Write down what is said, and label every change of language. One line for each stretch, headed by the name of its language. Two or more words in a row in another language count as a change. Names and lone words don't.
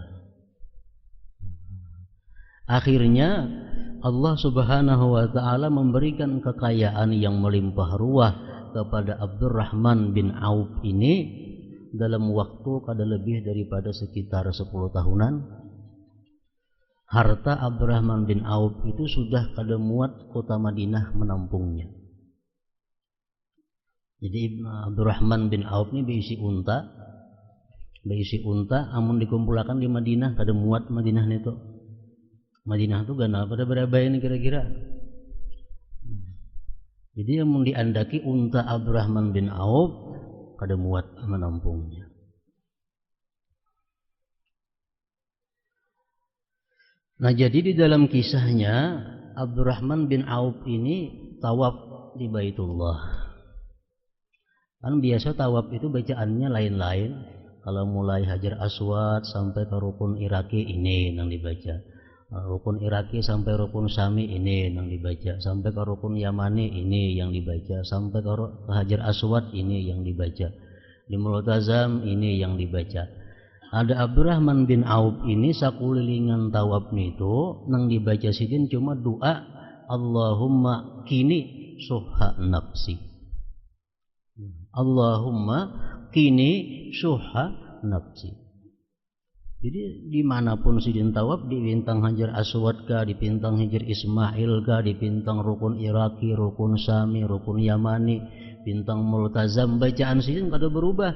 Indonesian: Akhirnya Allah Subhanahu wa taala memberikan kekayaan yang melimpah ruah kepada Abdurrahman bin Auf ini dalam waktu kada lebih daripada sekitar 10 tahunan. Harta Abdurrahman bin Auf itu sudah kada muat kota Madinah menampungnya. Jadi Abdurrahman bin Auf ini berisi unta, amun dikumpulkan di Madinah kada muat Madinah itu. Madinah itu ganal pada berapa ini kira-kira. Jadi yang diandaki unta Abdurrahman bin Auf kada muat menampungnya. Nah, jadi di dalam kisahnya Abdurrahman bin Auf ini tawaf di Baitullah. Kan biasa tawaf itu bacaannya lain-lain. Kalau mulai Hajar Aswad sampai ke Rukun Iraki ini yang dibaca. Rukun Iraki sampai Rukun Syami ini yang dibaca. Sampai ke Rukun Yamani ini yang dibaca. Sampai ke Hajar Aswad ini yang dibaca. Di Multazam ini yang dibaca.
Banjar: Ada Abdurrahman bin Auf ini sakulilingan tawaf itu nang dibaca sidin cuma doa
Arabic: اللهم قني شح نفسي. اللهم قني شح نفسي.
Banjar: Jadi dimanapun sidin tawaf, di bintang Hajar Aswad kah, di bintang Hajar Ismail kah, di bintang Rukun Iraki, Rukun Syami, Rukun Yamani, bintang Multazam, bacaan sidin kada berubah.